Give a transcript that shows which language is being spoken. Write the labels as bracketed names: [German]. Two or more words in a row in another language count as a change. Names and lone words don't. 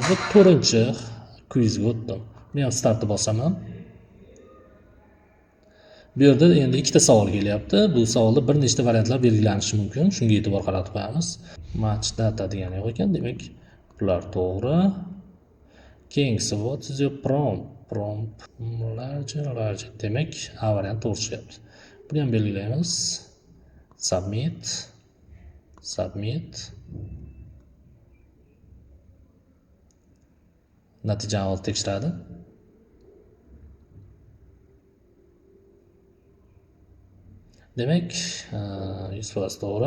[Uzbek] Bu 4-chi quizga o'tdim. Buni ham startni bosaman. Bu yerda endi ikkita savol kelyapti. Bu savolda bir nechta variantlar belgilanishi mumkin. Shunga e'tibor qaratib qo'yamiz. [English] Match data [Uzbek] degani yo'q ekan. Demak, bular to'g'ri. [English] Keyingisi what is your prompt large. [Uzbek] Demak, A variant to'g'ri chiqyapti. Buni ham belgilaymiz. Submit. Natijani olib tekshiradi. Demak, 100% to'g'ri.